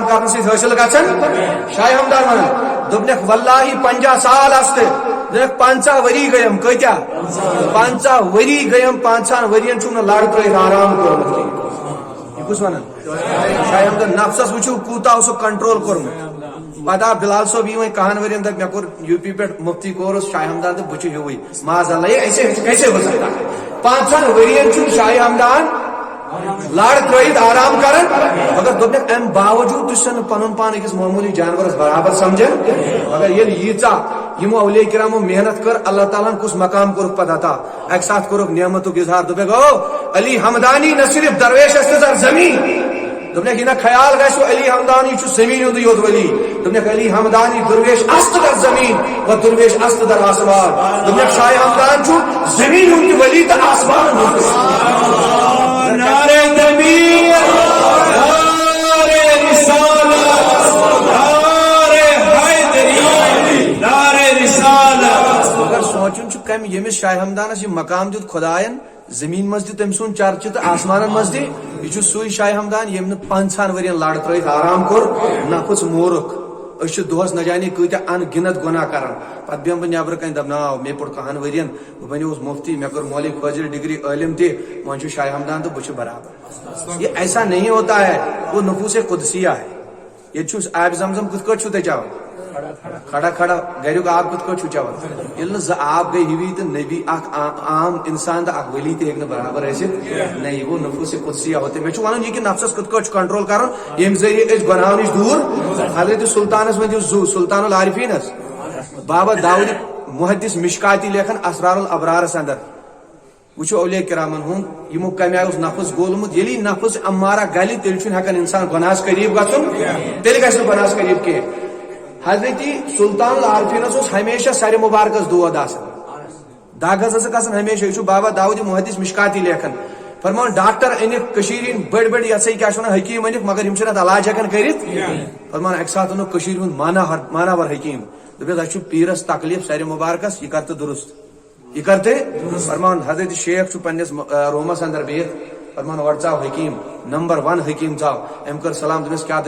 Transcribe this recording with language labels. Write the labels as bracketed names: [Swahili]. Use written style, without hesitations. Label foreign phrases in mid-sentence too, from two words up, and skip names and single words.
[Kashmiri] کرنہٕ سۭتۍ حٲصِل گژھان شاہ ہمدان ونان دوٚپنکھ واللہ 50 سال آستے دوٚپنکھ 50 ؤری گٔیم کۭتیاہ 50 ؤری گٔیم 50 ؤرین چھُم نہٕ لڑ ترٲیِتھ آرام کوٚرمُت کینٛہہ یہ کُس ونان شاہ ہمدان نفسس وٕچھِو کوٗتاہ اوسُکھ کنٹرول کوٚرمُت پتہ آو بلال صٲب یی وۄنۍ 10 ؤرین دپ مےٚ کوٚر یوٗ پی پٮ۪ٹھ مفتی کورس شاہ ہمدان تہٕ بہٕ چھُ ہیوٕے [Arabic] معاذ اللہ [Urdu] ایسے کیسے ہو سکتا [Kashmiri] 50 ؤرین چھُ شاہ ہمدان لڑ ترٲیِتھ آرام کران مگر دوٚپنکھ امہِ باوجوٗد تہِ چھُ پنُن پان أکِس معموٗلی جانورس برابر سمجھان مگر ییٚلہِ ییٖژاہ یِمو اولیاء کرامو محنت کٔر اللہ تعالیٰ ہن کُس مقام کوٚرُکھ پتہٕ عطا اکہِ ساتہٕ کوٚرُکھ نعمتُک اظہار دوٚپکھ او [Persian] علی ہمدانی نہ صرف درویشس تہِ زر زمیٖن دوٚپنکھ یہِ نہ خیال گژھِ علی ہمدانی چھُ زمیٖن ہُنٛدُے یوت ولی دوٚپنکھ علی ہمدانی درویش است در زمیٖن و درویش است در آسمان [Kashmiri] دوٚپنکھ شاہ ہمدان چھُ زمیٖن ہُنٛد تہِ ولی تہٕ آسمان ہُنٛد تہِ [Urdu] نعرہ تکبیر نعرہ رسالت نعرہ حیدری نعرہ رسالت [Kashmiri] مگر سونچُن چھُ کمہِ ییٚمِس شاہ ہمدانس یہِ مقام دیُت خۄداین زمیٖن منٛز تہِ تٔمۍ سُنٛد چرچہِ تہٕ آسمانن منٛز تہِ یہِ چھُ سُے شاہ ہمدان ییٚمۍ نہٕ 50 ؤرین لڑ ترٲیِتھ آرام کوٚر نفس مورُکھ أسۍ چھِ دۄہس [Urdu] نہ جانے [Kashmiri] کۭتیاہ ان گنت گۄناہ کران پتہٕ بیٚہمہٕ بہٕ نیبرٕ کنہِ دپناو مےٚ پوٚر 10 ؤرین بہٕ بنیوس مفتی مےٚ کٔر مولوی فٲضل ڈگری عٲلم تہِ وۄنۍ چھُ شاہ ہمدان تہٕ بہٕ چھُ برابر [Urdu] یہ ایسا نہیں ہوتا ہے وہ نفوس قدسیہ ہے [Kashmiri] ییٚتہِ چھُ آبِ زمزم کِتھ کٲٹھۍ چھُو تُہۍ چٮ۪وان [Urdu] کھڑا کھڑا [Kashmiri] گریُک آب کِتھ کٲٹھۍ چھُو چٮ۪وان ییٚلہِ نہٕ زٕ آب گٔے ہِوی تہٕ نبی اکھ عام انسان تہٕ اکھ ولی تہِ ہیٚکہِ نہٕ برابر ٲسِتھ [Urdu] نہیں وہ نفوس قدسیہ ہوتے [Kashmiri] مےٚ چھُ ونُن یہِ کہِ نفسس کِتھ کٲٹھۍ چھُ کنٹرول کرُن ییٚمہِ ذٔریعہٕ أسۍ گۄناہو نِش دوٗر حضرت سلطانس ؤنِو زُ سلطان العارفیٖنس بابا داؤد محدث مشکاتی لیکھان اسرار الابرارس اندر وٕچھو اولیاء کرامن ہُنٛد یِمو کمہِ آیہِ اوس نفس گولمُت ییٚلہِ یہِ نفس امارہ گلہِ تیٚلہِ چھُنہٕ ہٮ۪کان انسان گۄناہس قریٖب گژھُن تیٚلہِ گژھِ نہٕ گۄناہس قریٖب کینٛہہ حضرت سلطان العارفیٖنس اوس ہمیشہ سرِ مبارکس دود آسان دگ حظ ٲسٕکھ آسان ہمیشہ یہِ چھُ بابا داؤد محدث مشکاتی لیکھان فرمان ڈاکٹر أنِکھ کٔشیٖرِ ہٕنٛدۍ بٔڑۍ بٔڑۍ یہِ ہسا کیٛاہ چھِ ونان حکیٖم أنِکھ مگر یِم چھِنہٕ اتھ علاج ہٮ۪کان کٔرِتھ فرمان اکہِ ساتہٕ اوٚنُکھ کٔشیٖرِ ہُنٛد ماناور حکیٖم دوٚپُکھ اَسہِ چھُ پیٖرس تکلیٖف سرِ مبارکس یہِ کر تہٕ درست [Urdu] یہ کرتے [Kashmiri] فرمان حضرت شیخ چھُ پننِس رومس اندر بِہِتھ فرمان اورٕ ژاو حکیٖم نمبر 1 حکیٖم ژاو أمۍ کٔر سلام دوٚپنس کیٛاہ